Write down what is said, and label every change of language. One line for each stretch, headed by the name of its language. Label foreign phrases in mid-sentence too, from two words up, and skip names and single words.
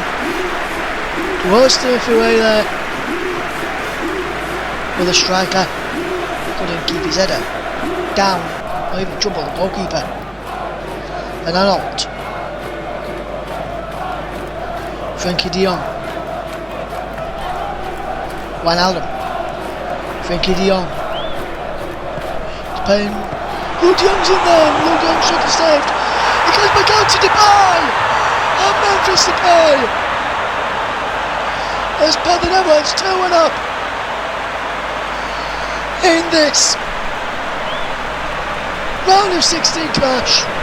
English: Was swiftly way there. But the striker couldn't keep his header down. Or even trouble the goalkeeper. And Arnold. Frankie de Jong. Wijnaldum. Frankie de Jong. He's playing. Ludian's in there. Ludian should have saved. He goes back out to Depay. And Memphis Depay. As per the Netherlands 2-1 up. In this round of 16 clash.